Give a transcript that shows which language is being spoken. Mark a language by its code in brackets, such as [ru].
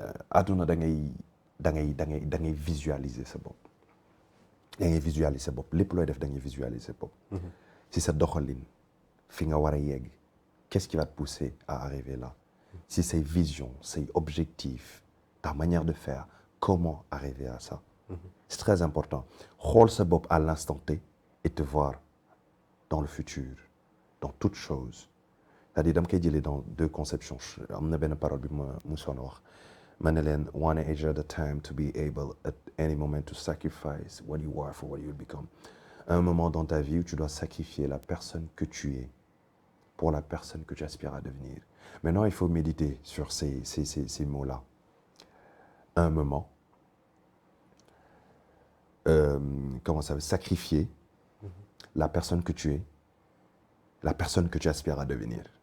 [wo] àdduna da ngay visualiser sa bopp da ngay visualiser sa bopp lépp looy def da ngay visualiser sa bopp si sa doxalin fi nga war a yegg qu'est-ce qui va te pousser à arriver là si c'est vision, c'est objectif, ta manière de faire, comment arriver à ça. C'est très important. [fr] Xool sa bopp à l'instant T et te voir dans le futur, dans toute chose. C'est-à-dire dama koy jëlee dans deux conceptions. [en] Am na benn parole bi ma musoon wax ma ne leen one age at a time to be able at any moment to sacrifice what you are for what you will become. [fr] Un moment dans ta vie où tu dois sacrifier la personne que tu es pour la personne que tu aspires à devenir. Maintenant, il faut méditer sur ces mots-là. Un moment, comment ça veut sacrifier la personne que tu es, la personne que tu aspires à devenir.